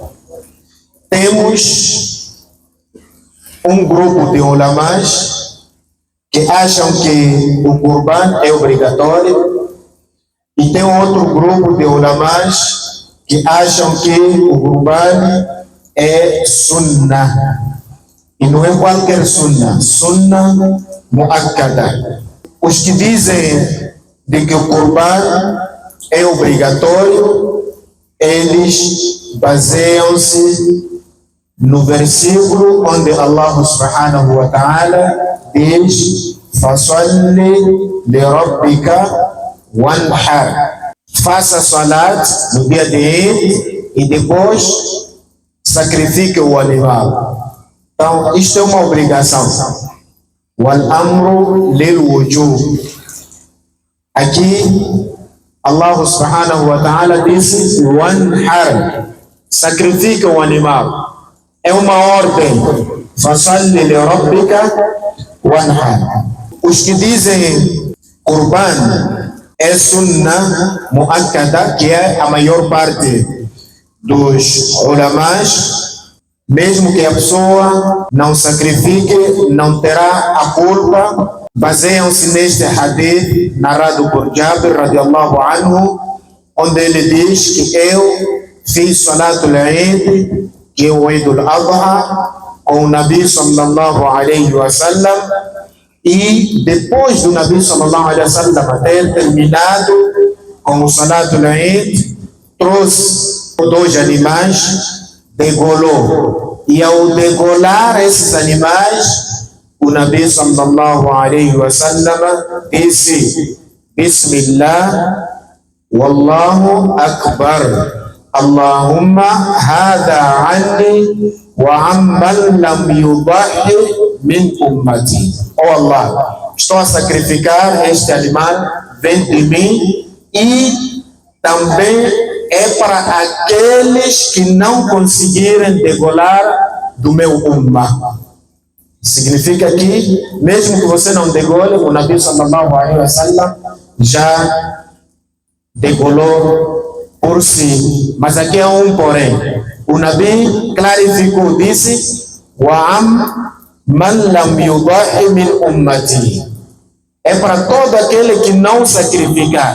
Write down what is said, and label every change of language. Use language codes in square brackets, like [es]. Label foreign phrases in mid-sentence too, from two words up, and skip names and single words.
[pt] Temos um grupo de ulamás que acham que o Qurban é obrigatório e tem outro grupo de ulamás que acham que o Qurban é sunnah. E não é qualquer sunnah, [ar] سنة مؤكدة. [pt] Os que dizem de que o Qurban é obrigatório, eles baseiam-se no versículo onde Allah [ar] سبحانه وتعالى [pt] diz: [ar] فصل لربك وانحر. [pt] Faça salat no dia de Eid e depois sacrifique o animal. Então, isto é uma obrigação. [ar] والأمر للوجوب. [pt] Aqui, Allah [ar] سبحانه وتعالى [pt] disse: wanhar. Sacrifique o animal. É uma ordem. [ar] فصل لربك وانحر. [pt] Os que dizem Qurban é [ar] سنة مؤكدة, [pt] que é a maior parte dos ulamás, mesmo que a pessoa não sacrifique, não terá a culpa, baseiam-se neste hadith narrado por [ar] جابر رضي الله عنه, [pt] onde ele diz que eu fiz [ar] صلاة العيد, [pt] que é o [ar] عيد الأضحى, [pt] com o Nabi [ar] صلى الله عليه وسلم, [pt] e depois do Nabi [ar] صلى الله عليه وسلم [pt] ter terminado com o [ar] صلاة العيد, [pt] trouxe 2 animais, degolou. E ao degolar esses animais, o Nabi [ar] صلى الله عليه وسلم [pt] disse: [ar] بسم الله والله أكبر اللهم هذا عني وعمن لم يضح من أمتي. [pt] Oh Allah, estou a sacrificar este animal, vem de mim, e também é para aqueles que não conseguirem degolar do meu ummah. Significa que, mesmo que você não degole, o Nabi [ar] صلى الله عليه وسلم [pt] já degolou por si. Mas aqui há um porém. O Nabi clarificou, disse: [ar] "ومن لم يضح من أمتي", [pt] é para todo aquele que não sacrificar.